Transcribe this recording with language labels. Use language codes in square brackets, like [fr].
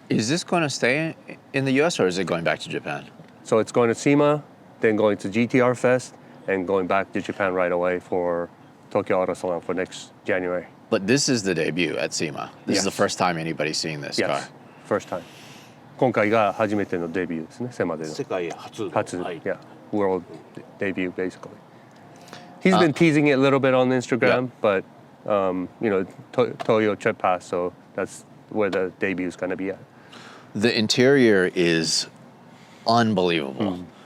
[en] Is this going to stay in the US, or is it going back to Japan? So it's going to SEMA, then going to GTR Fest, and going back to Japan right away for Tokyo Auto Salon for next January. But this is the debut at SEMA. This is the first time anybody's seeing this car. First time. [ja] 今回が初めてのデビューですね、SEMAでの。世界初。 [en] Yeah, world debut basically. He's been teasing it a little bit on Instagram, but Toyo trip pass, so that's where the debut is going to be at. The interior is unbelievable.